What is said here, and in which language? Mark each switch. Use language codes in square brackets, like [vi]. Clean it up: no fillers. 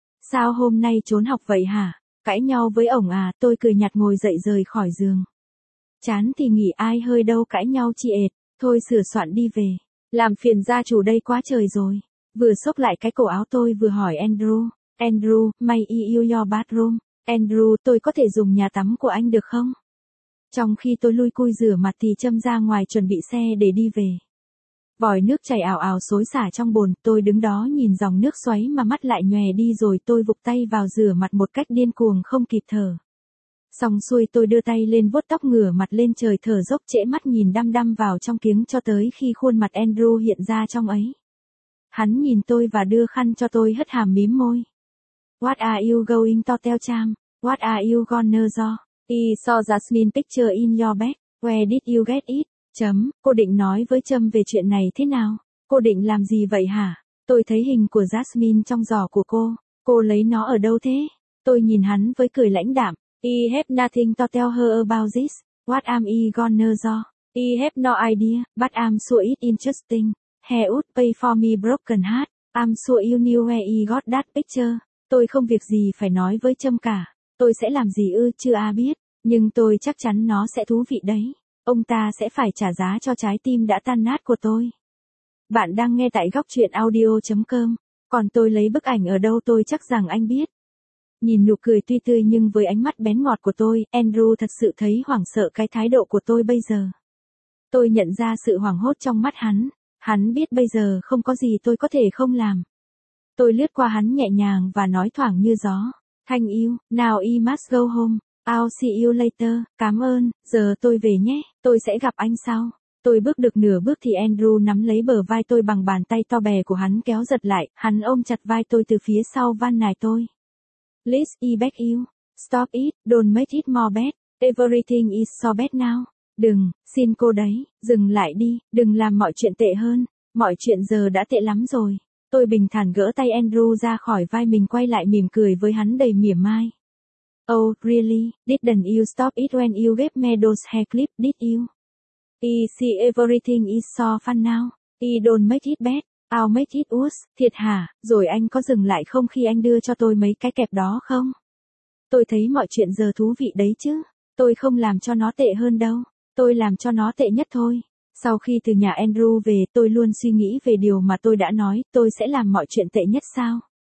[vi] Sao hôm nay trốn học vậy hả? Cãi nhau với ổng à? Tôi cười nhạt ngồi dậy rời khỏi giường. Chán thì nghỉ ai hơi đâu cãi nhau chị ệt. Thôi sửa soạn đi về. Làm phiền gia chủ đây quá trời rồi. Vừa xốc lại cái cổ áo tôi vừa hỏi Andrew. [en] Andrew, may I use your bathroom? [vi] Andrew, tôi có thể dùng nhà tắm của anh được không? Trong khi tôi lui cui rửa mặt thì Trâm ra ngoài chuẩn bị xe để đi về. Vòi nước chảy ào ào xối xả trong bồn, tôi đứng đó nhìn dòng nước xoáy mà mắt lại nhòe đi, rồi tôi vụt tay vào rửa mặt một cách điên cuồng không kịp thở. Xong xuôi tôi đưa tay lên vuốt tóc, ngửa mặt lên trời thở dốc, trễ mắt nhìn đăm đăm vào trong kính cho tới khi khuôn mặt Andrew hiện ra trong ấy. Hắn nhìn tôi và đưa khăn cho tôi, hất hàm mím môi. [en] What are you going to tell Cham? What are you gonna do? He saw Jasmine picture in your bag. Where did you get it? [vi] Chấm, cô định nói với Trâm về chuyện này thế nào? Cô định làm gì vậy hả? Tôi thấy hình của Jasmine trong giỏ của cô. Cô lấy nó ở đâu thế? Tôi nhìn hắn với cười lãnh đạm. [en] I have nothing to tell her about this. What am I gonna do? I have no idea, but I'm sure it's interesting. He would pay for me broken heart. I'm sure you knew where I got that picture. [vi] Tôi không việc gì phải nói với Trâm cả. Tôi sẽ làm gì ư, chưa a biết. Nhưng tôi chắc chắn nó sẽ thú vị đấy. Ông ta sẽ phải trả giá cho trái tim đã tan nát của tôi. Bạn đang nghe tại góc truyện audio.com. Còn tôi lấy bức ảnh ở đâu, tôi chắc rằng anh biết. Nhìn nụ cười tuy tươi nhưng với ánh mắt bén ngọt của tôi, Andrew thật sự thấy hoảng sợ cái thái độ của tôi bây giờ. Tôi nhận ra sự hoảng hốt trong mắt hắn. Hắn biết bây giờ không có gì tôi có thể không làm. Tôi lướt qua hắn nhẹ nhàng và nói thoảng như gió. [en] Thank you, now I must go home. I'll see you later, [vi] cảm ơn, giờ tôi về nhé, tôi sẽ gặp anh sau. Tôi bước được nửa bước thì Andrew nắm lấy bờ vai tôi bằng bàn tay to bè của hắn kéo giật lại, hắn ôm chặt vai tôi từ phía sau van nài tôi. [en] Please, I beg you, stop it, don't make it more bad, everything is so bad now. [vi] Đừng, xin cô đấy, dừng lại đi, đừng làm mọi chuyện tệ hơn, mọi chuyện giờ đã tệ lắm rồi. Tôi bình thản gỡ tay Andrew ra khỏi vai mình, quay lại mỉm cười với hắn đầy mỉa mai. [en] Oh, really, didn't you stop it when you gave me those hair clips, did you? I see everything is so fun now. I don't make it bad, I'll make it worse. [vi] Thiệt hả, rồi anh có dừng lại không khi anh đưa cho tôi mấy cái kẹp đó không? Tôi thấy mọi chuyện giờ thú vị đấy chứ. Tôi không làm cho nó tệ hơn đâu. Tôi làm cho nó tệ nhất thôi. Sau khi từ nhà Andrew về, tôi luôn suy nghĩ về điều mà tôi đã nói, tôi sẽ làm mọi chuyện tệ nhất sao?